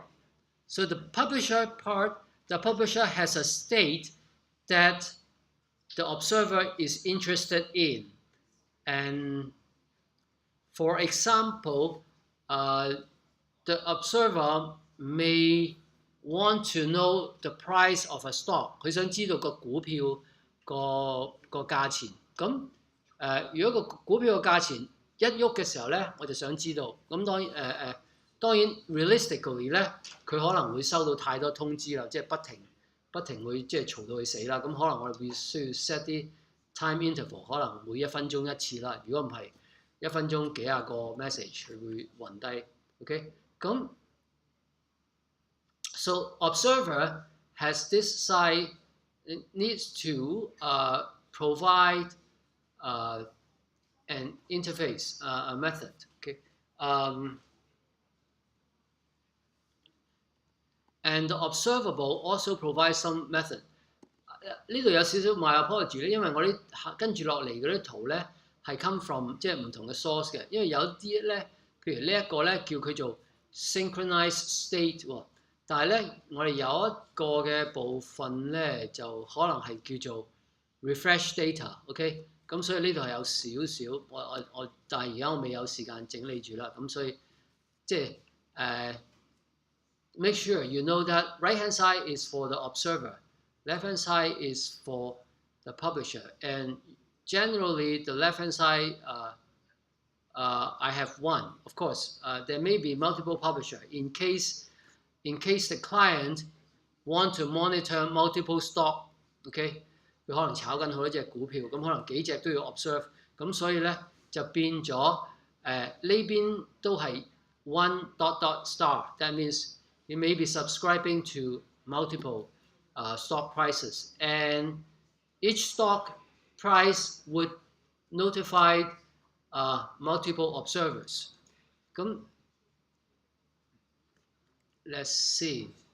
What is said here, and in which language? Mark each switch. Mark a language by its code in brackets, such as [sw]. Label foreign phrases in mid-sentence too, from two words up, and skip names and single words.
[en] So the publisher part, the publisher has a state that the observer is interested in. And for example, the observer may want to know the price of a stock. [yue] 佢想知道個股票個價錢。咁如果個股票個價錢一喐嘅時候咧，我就想知道。咁當然 realistically 咧，佢可能會收到太多通知啦，即係不停會即係嘈到佢死啦。咁可能我哋會需要 set 啲 [en] time interval， [yue] 可能每1分鐘一次啦。如果唔係1分鐘幾廿個 message 佢會暈低。 [en] OK， 咁 so observer has this side, it needs to provide an interface, a method. Okay, and the observable also provides some method. [yue] 呢度有少少 [en] my apology [yue] 咧，因為我啲跟住落嚟嗰啲圖咧係 [en] come from [yue] 即係唔同嘅 source 嘅，因為有啲咧，譬如呢一個咧叫佢做 [en] synchronized state [yue] 喎，但係咧我哋有一個嘅部分咧就可能係叫做 [en] refresh data， [yue] OK， 咁所以呢度係有少少我，但係而家我未有時間整理住啦，咁所以即係 [en] make sure you know that right hand side is for the observer. Left hand side is for the publisher, and generally the left hand side I have one. Of course, there may be multiple publisher in case the client want to monitor multiple stock. [yue] OK， 佢可能炒緊好多隻股票，咁可能幾隻都要 observe， 咁所以咧就變咗呢邊都係 [en] one dot dot star. That means you may be subscribing to multiple stock prices, and each stock price would notify multiple observers. Let's see.